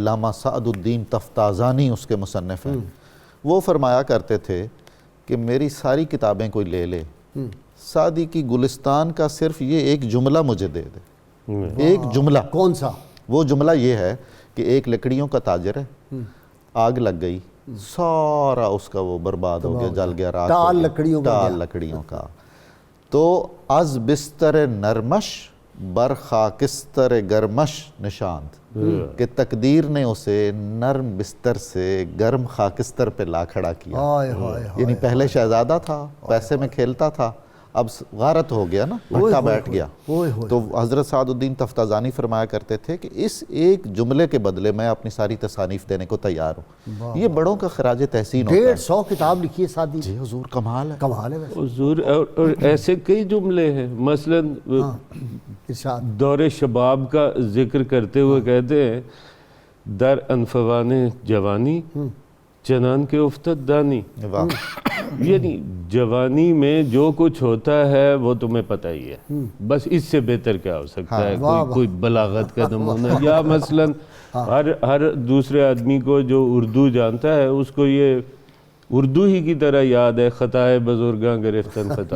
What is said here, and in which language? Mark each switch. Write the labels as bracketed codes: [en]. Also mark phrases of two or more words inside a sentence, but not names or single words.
[ur] علامہ سعد الدین تفتازانی اس کے مصنف ہیں. وہ فرمایا کرتے تھے کہ میری ساری کتابیں کوئی لے لے, سعدی کی گلستان کا صرف یہ ایک جملہ مجھے دے دے. ایک جملہ. کون سا؟ وہ جملہ یہ ہے کہ ایک لکڑیوں کا تاجر ہے, آگ لگ گئی, سارا اس کا وہ برباد ہو گیا, جل گیا, راکھ ہو گیا, ٹال لکڑیوں کا. [fa] تو از بستر نرمش بر خاکستر گرمش نشاند, [ur] کہ تقدیر نے اسے نرم بستر سے گرم خاکستر پہ لا کھڑا کیا. یعنی پہلے شہزادہ تھا, پیسے میں کھیلتا تھا, اب غارت ہو گیا نا, بھٹا بیٹھ گیا. تو حضرت سعد الدین تفتازانی فرمایا کرتے تھے کہ اس ایک جملے کے بدلے میں اپنی ساری تصانیف دینے کو تیار ہوں. یہ بڑوں کا خراج تحسین ہوتا ہے. 150 کتاب لکھی ہے سعدی. جی حضور, کمال ہے, کمال ہے حضور. اور ایسے کئی جملے ہیں, مثلاً دور شباب کا ذکر کرتے ہوئے کہتے ہیں [fa] در انفوان جوانی چنان کے افتد دانی. [ur] یعنی جوانی میں جو کچھ ہوتا ہے وہ تمہیں پتہ ہی ہے, بس اس سے بہتر کیا ہو سکتا ہے. کوئی بلاغت کا نمونہ, یا مثلاً ہر دوسرے آدمی کو جو اردو جانتا ہے اس کو یہ اردو ہی کی طرح یاد ہے, [fa] خطائے بزرگاں گرفتن خطا.